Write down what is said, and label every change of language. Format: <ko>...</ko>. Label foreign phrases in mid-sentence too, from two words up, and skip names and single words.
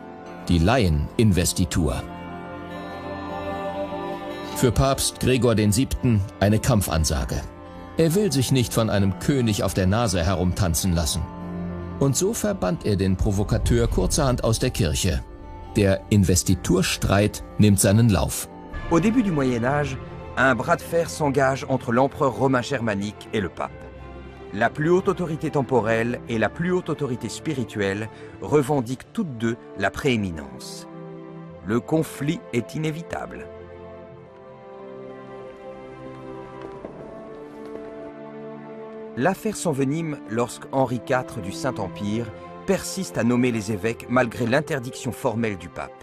<de>Die Laieninvestitur. Für Papst Gregor VII. Eine Kampfansage. Er will sich nicht von einem König auf der Nase herumtanzen lassen. Und so verbannt er den Provokateur kurzerhand aus der Kirche. Der Investiturstreit nimmt seinen Lauf.</de> <fr>Au début du Moyen Âge, un bras de fer s'engage entre l'empereur romain germanique et le pape. La plus haute autorité temporelle et la plus haute autorité spirituelle revendiquent toutes deux la prééminence. Le conflit est inévitable. L'affaire s'envenime lorsque Henri IV du Saint-Empire persiste à nommer les évêques malgré l'interdiction formelle du pape.</fr>